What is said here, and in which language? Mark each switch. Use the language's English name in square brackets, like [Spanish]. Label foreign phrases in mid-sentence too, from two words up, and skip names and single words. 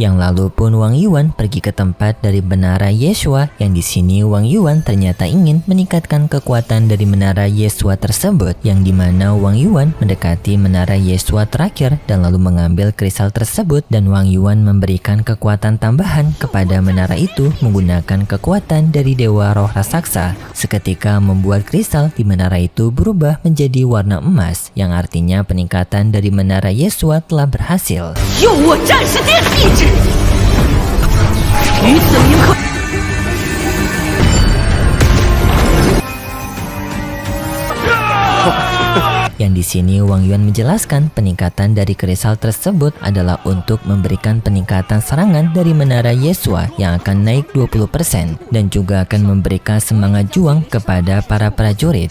[Indonesian] Yang lalu pun Wang Yuan pergi ke tempat dari menara Yeshua, yang di sini Wang Yuan ternyata ingin meningkatkan kekuatan dari menara Yeshua tersebut, yang dimana Wang Yuan mendekati menara Yeshua terakhir dan lalu mengambil kristal tersebut, dan Wang Yuan memberikan kekuatan tambahan kepada menara itu menggunakan kekuatan dari dewa roh raksasa, seketika membuat kristal di menara itu berubah menjadi warna emas, yang artinya peningkatan dari menara Yeshua telah berhasil. [Chinese] 用我战士殿的意志，于此铭刻。 [Indonesian] Yang di sini Wang Yuan menjelaskan peningkatan dari kristal tersebut adalah untuk memberikan peningkatan serangan dari menara Yeshua yang akan naik 20% dan juga akan memberikan semangat juang kepada para prajurit.